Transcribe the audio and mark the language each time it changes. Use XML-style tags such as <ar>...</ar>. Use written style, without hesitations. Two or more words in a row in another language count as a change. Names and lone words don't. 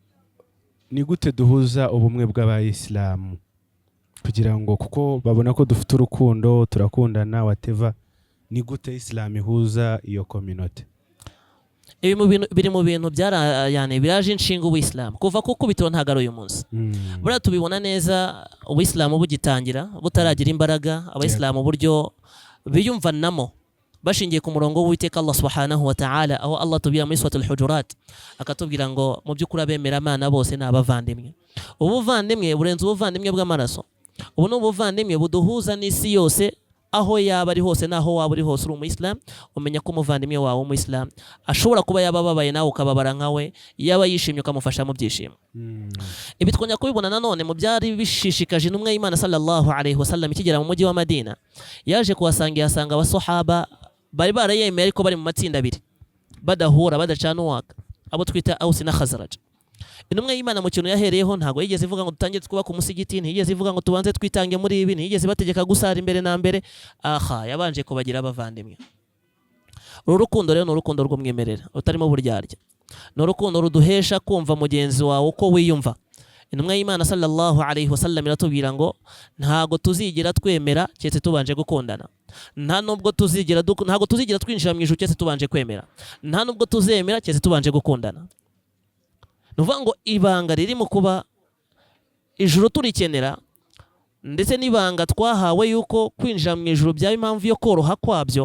<rw>ni gute duhuza ubumwe bw'abayisilamu, kugira ngo kuko babona ko dufite urukundo turakundana whatever, ni gute Islam ihuza iyo community? Ibi biri mu bintu biraje inshinga uw'Islam kuva kuko bitiro ntagaro uyu munsi. Bura tubibona neza uw'Islam bugitangira butaragira imbaraga, abayisilamu buryo biyumvanamo bashingiye ku murongo w'Uwiteka Allah</rw> <ar>سبحانه وتعالى,</ar> <rw>aho Allah tubwira muri suratul Hujurat akatubwira ngo mu by'ukuri abemera Imana bose ni abavandimwe. Ubuvandimwe burenze ubuvandimwe bw'amaraso. Ubu ni ubuvandimwe buduhuza n'isi yose, aho yaba ari hose naho waba uri hose uri umuyisilamu, umenya ko umuvandimwe wawe w'umuyisilamu ashobora kuba yaba ababaye nawe ukababara nkawe, yaba yishimye ukamufasha mu byishimo. Ibi twongera kubibona nanone mu byari bishishikaje intumwa y'Imana</rw> <ar>صلى الله عليه وسلم</ar> <rw>ikigera mu mujyi wa Madina. Yaje kuhasanga yasanga abasahaba bari barayemeye ariko bari mu matsinda abiri, badahura badacana uwaka, abo twita Aus na Khazraj. Intumwa y'Imana mu kintu yahereyeho ntago yigeze ivuga ngo dutangire twubaka umusigiti, ntiyigeze ivuga ngo tubanze twitange muri ibi, ntiyigeze bategeka gusara imbere na mbere. Yabanje kubagira abavandimwe. Uru rukundo rero ni urukundo rw'umwimerere utarimo buryarya, ni urukundo ruduhesha kumva mugenzi wawe uko wiyumva. Intumwa y'Imana</rw> <ar>صلى الله عليه وسلم</ar> <rw>iratubwira ngo ntago tuzigira twemera cyetse tubanje gukundana, ntago tuzigira twinjira mu ijuru cyetse tubanje kwemera, nta nubwo tuzemera cyetse tubanje gukundana. Nuvuga ngo ibanga riri mu kuba ijuru turikenera, ndetse n'ibanga twahawe yuko kwinjira mu ijuru byaba impamvu yo koroha kwabyo.</rw>